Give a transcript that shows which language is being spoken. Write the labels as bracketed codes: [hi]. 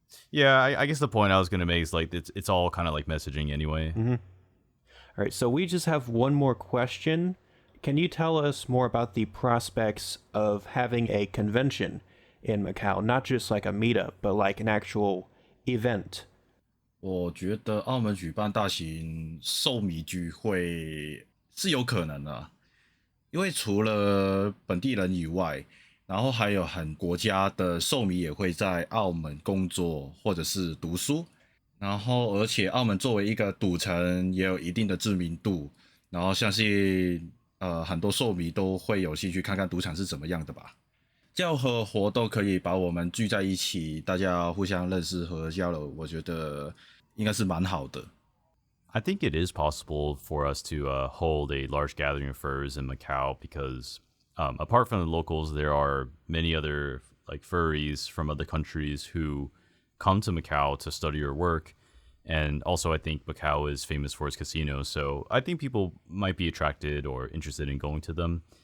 [en] Yeah, I guess the point I was gonna make is like it's all kind of like messaging anyway. Mm-hmm. All right, so we just have one more question. Can you tell us more about the prospects of having a convention in Macau? Not just like a meetup, but like an actual event. [zh] 我觉得澳门举办大型兽迷聚会是有可能的啊，因为除了本地人以外，然后还有很国家的兽迷也会在澳门工作或者是读书，然后而且澳门作为一个赌城也有一定的知名度，然后相信很多兽迷都会有兴趣看看赌场是怎么样的吧。这样和活动可以把我们聚在一起，大家互相认识和交流，我觉得应该是蛮好的。 [en] I think it is possible for us to hold a large gathering of furs in Macau because apart from the locals, there are many other like furries from other countries who come to Macau to study or work. And also, I think Macau is famous for its casinos. So I think people might be attracted or interested in going to them.